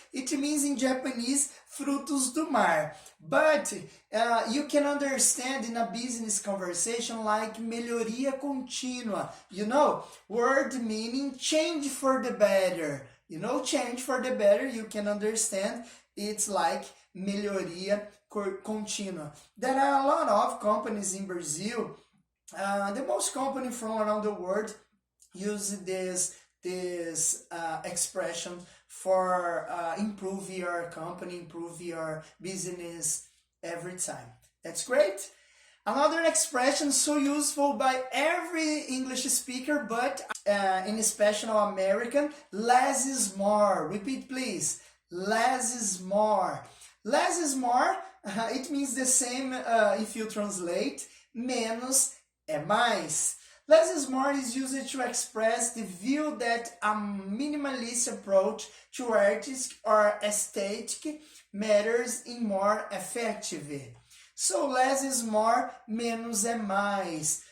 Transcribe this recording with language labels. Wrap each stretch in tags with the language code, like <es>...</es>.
<en>It means in Japanese,</en> <pt>frutos do mar.</pt> <en>But you can understand in a business conversation like</en> <pt>melhoria contínua.</pt> <en>You know, word meaning change for the better. You know, change for the better, you can understand. It's like</en> <pt>melhoria contínua.</pt> <en>There are a lot of companies in Brazil. The most company from around the world use this expression for improve your company, improve your business every time. That's great. Another expression so useful by every English speaker, but in especially American, less is more. Repeat please. Less is more. Less is more, it means the same if you translate.</en> <pt>Menos é mais.</pt> <en>Less is more is used to express the view that a minimalist approach to artistic or aesthetic matters in more effective. So less is more,</en> <pt>menos é mais.</pt>